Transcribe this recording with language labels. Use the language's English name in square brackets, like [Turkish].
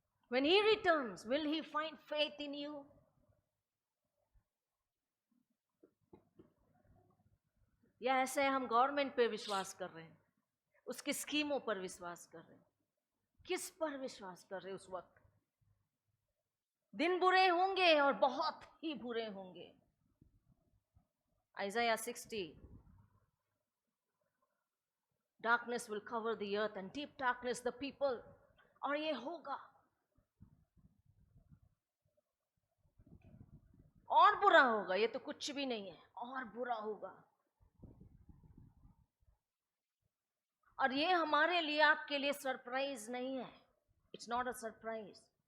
[English] When he returns, will he find faith in you? [Hindi] या ऐसे हम गवर्नमेंट पे विश्वास कर रहे हैं, उसकी स्कीमों पर विश्वास कर रहे हैं? किस पर विश्वास कर रहे हैं? उस वक्त दिन बुरे होंगे और बहुत ही बुरे होंगे। [English] Isaiah 60, darkness will cover the earth and deep darkness the people। [Hindi] और ये होगा और बुरा होगा, ये तो कुछ भी नहीं है, और बुरा होगा। और ये हमारे लिए, आपके लिए सरप्राइज नहीं है। [English] It's not a surprise.